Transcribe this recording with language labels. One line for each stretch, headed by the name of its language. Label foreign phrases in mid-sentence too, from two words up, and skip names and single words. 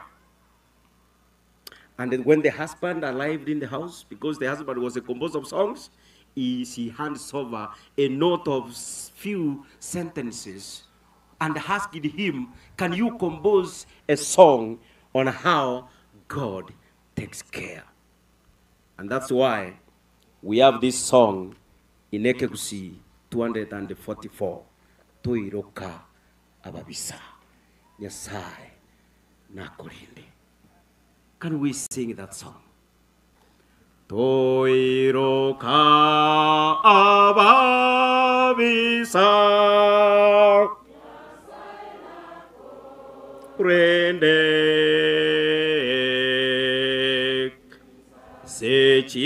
English: And then when the husband arrived in the house, because the husband was a composer of songs, he hands over a note of few sentences and asked him, can you compose a song on how God takes care? And that's why we have this song in Ekekusi 244, Toiroka Ababisa, Nyasaye Nakurinde. Can we sing that song?
Gusii: Toiro ka abavisa prende se